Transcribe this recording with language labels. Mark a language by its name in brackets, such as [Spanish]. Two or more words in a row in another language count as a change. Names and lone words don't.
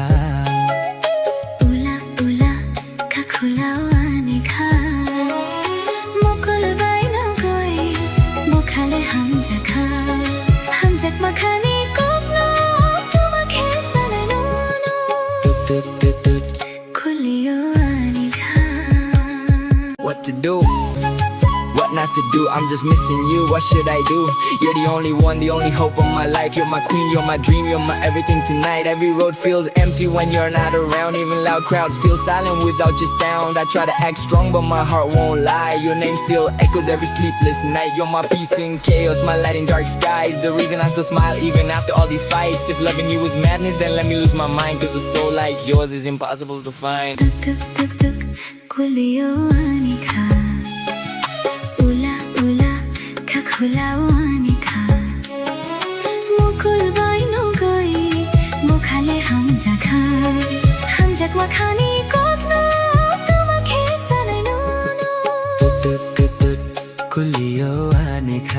[Kok Borok] Ula ula ka khulao ani kha Mokol bai no goi Bokhale hamja kha Hamjak makhani kok no Tuma khisa nai no Kwlwi ani kha [English] What to do? What not to do? I'm just missing you, what should I do? You're the only one, the only hope of my life. You're my queen, you're my dream, you're my everything tonight. Every road feels empty when you're not around. Even loud crowds feel silent without your sound. I try to act strong but my heart won't lie. Your name still echoes every sleepless night. You're my peace in chaos, my light in dark skies. The reason I still smile even after all these fights. If loving you is madness, then let me lose my mind. Cause a soul like yours is impossible to find. [Kok Borok] Tuk tuk tuk tuk Kwlwi ani kha Ula ula ka khulao ani kha Mokol bai no goi Bokhale hamja kha Hamjak makhani kok no Tuma khisa nai no no Tut tut tut Kwlwi ani kha